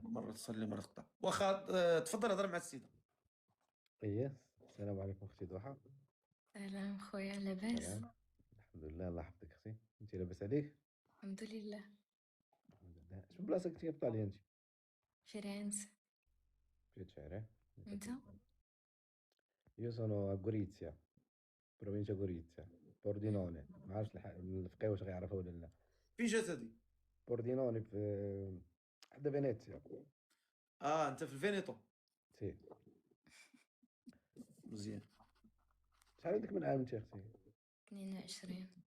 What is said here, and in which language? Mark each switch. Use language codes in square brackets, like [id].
[ar] مرة تصلي مرة تقطع. واخا تفضل هضر مع السيدة. ايه، السلام عليكم اختي ضحى. سلام خويا، لاباس؟ سلام. الحمد لله، الله يحفظك اختي. انت لاباس عليك؟ الحمد لله. الحمد لله. شنو بلاصه كنتي في ايطاليا انت؟ فرنسا. في شعره. انت؟ [it] Io sono a Gorizia, provincia Gorizia, Pordenone. [ar] ما عرفتش الفقيه واش غيعرفها ولا لا. فين جات هادي؟ بوردينوني في حدا فينيسيا. انت في الفينيتو. [it] سي. [ar] مزيان. شحال عندك من عام انت اختي؟ 22.